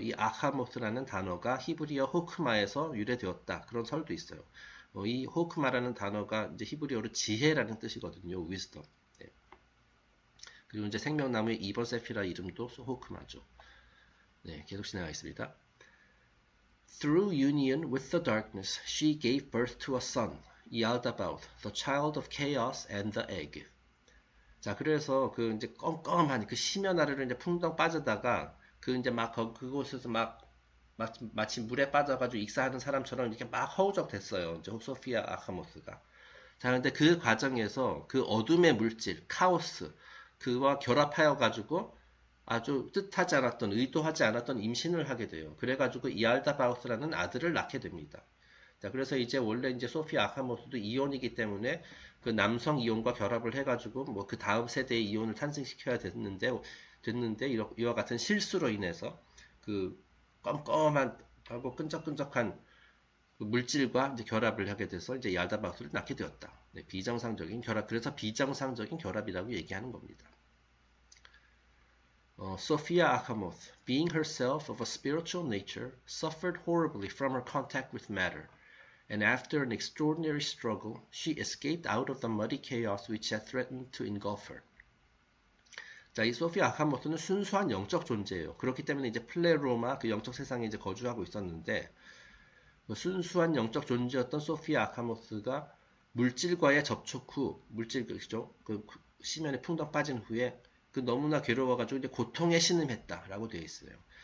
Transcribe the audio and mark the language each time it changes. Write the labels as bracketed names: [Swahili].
[Korean] 이 아카모스라는 단어가 히브리어 호크마에서 유래되었다. 그런 설도 있어요. 이 호크마라는 단어가 이제 히브리어로 지혜라는 뜻이거든요. wisdom. 네. 그리고 이제 생명나무의 2번 세피라 이름도 호크마죠. 네, 계속 진행하겠습니다. [English] Through union with the darkness, she gave birth to a son, Yaldabaoth, the child of chaos and the egg. [Korean] 자, 그래서 그 이제 껌껌한 그 심연 아래로 이제 풍덩 빠지다가 그 이제 막 그곳에서 마치 물에 빠져가지고 익사하는 사람처럼 이렇게 막 허우적 됐어요. 이제 소피아 아카모스가. 자, 근데 그 과정에서 그 어둠의 물질, 카오스, 그와 결합하여 가지고 아주 의도하지 않았던 임신을 하게 돼요. 그래가지고 이알다바우스라는 아들을 낳게 됩니다. 자, 그래서 이제 원래 이제 소피아 아카모스도 이온이기 때문에 그 남성 이온과 결합을 해가지고 뭐 그 다음 세대의 이온을 탄생시켜야 됐는데 이와 같은 실수로 인해서 그 껌껌한 하고 끈적끈적한 그 물질과 이제 결합을 하게 돼서 이제 얄다바우스를 낳게 되었다. 네, 비정상적인 결합, 그래서 비정상적인 결합이라고 얘기하는 겁니다. [English] Sophia Achamoth, being herself of a spiritual nature, suffered horribly from her contact with matter, and after an extraordinary struggle, she escaped out of the muddy chaos which had threatened to engulf her. [Korean] 자, 이 소피아 아카모스는 순수한 영적 존재예요. 그렇기 때문에 이제 플레로마 그 영적 세상에 이제 거주하고 있었는데, 순수한 영적 존재였던 소피아 아카모스가 물질과의 접촉 후, 그죠? 그 심연에 풍덩 빠진 후에 그 너무나 괴로워가지고 이제 고통에 신음했다라고 되어 있어요.